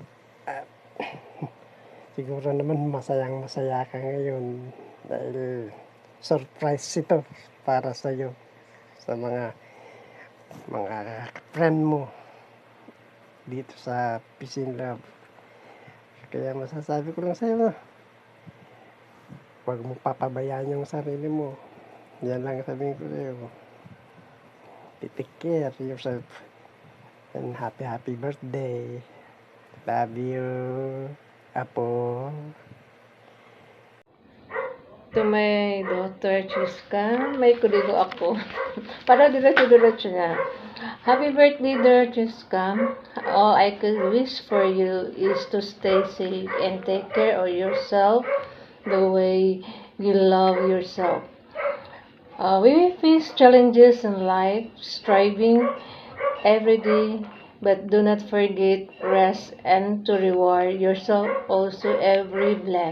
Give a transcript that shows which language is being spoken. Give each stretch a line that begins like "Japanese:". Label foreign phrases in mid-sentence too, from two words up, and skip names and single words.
Filipino: Siguro naman masaya ka ngayon dahil surprise ito para sa'yo, sa mga friend mo dito sa Peace in Love. Kaya masasabi ko lang sa'yo, huwag mo papabayaan yung sarili mo. Yan lang sabihin ko sa'yo.
English: Take care yourself. And happy birthday. Love you, Apo. To my daughter,
Filipino: Chiska, may kuligo ako. Para diretso niya.
English: Happy birthday, dear Chiska. All I could wish for you is to stay safe and take care of yourself the way you love yourself. We may face challenges in life, striving every day, but do not forget rest and to reward yourself also every blessing.